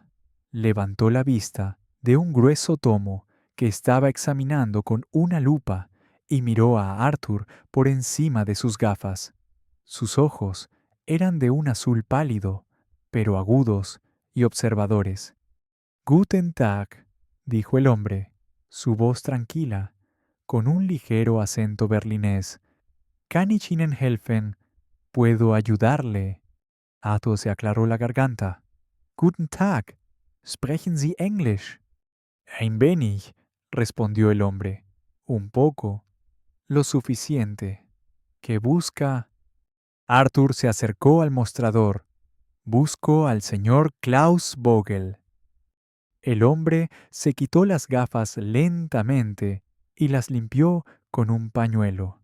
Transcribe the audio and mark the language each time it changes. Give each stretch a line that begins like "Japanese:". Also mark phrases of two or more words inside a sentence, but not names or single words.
Spanish: Levantó la vista de un grueso tomo que estaba examinando con una lupa y miró a Arthur por encima de sus gafas. Sus ojos eran de un azul pálido, pero agudos y observadores.
German: Guten Tag,
Spanish: dijo el hombre, su voz tranquila, con un ligero acento berlinés.
German: Kann ich Ihnen helfen?
Spanish: ¿Puedo ayudarle? Arthur se aclaró la garganta.
German: Guten Tag. ¿Sprechen Sie Englisch? Ein wenig,
Spanish: respondió el hombre. Un poco. Lo suficiente. ¿Qué busca? Arthur se acercó al mostrador. Busco al señor Klaus Vogel. El hombre se quitó las gafas lentamente y las limpió con un pañuelo.